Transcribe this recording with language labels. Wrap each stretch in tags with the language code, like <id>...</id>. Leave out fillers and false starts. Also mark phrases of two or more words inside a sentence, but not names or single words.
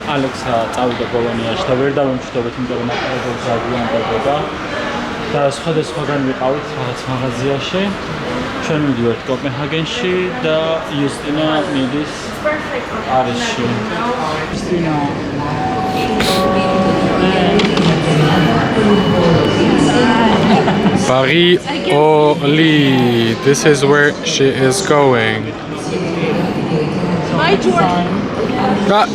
<ka>ალექსა წავიდა ბოლონიაში და ვერ დავემშვიდობეთ, იმიტომ რომ აკადემიას აგვიანდებოდა და სხვადასხვაგან ვიყავით რაღაც მაღაზიაში. ჩვენ მივდივართ კოპენჰაგენში და იუსტინა მიდის პარიზში. იუსტინა</ka> <fr>Paris au lit.</fr> <en>This is where she is going. Bye, George.</en>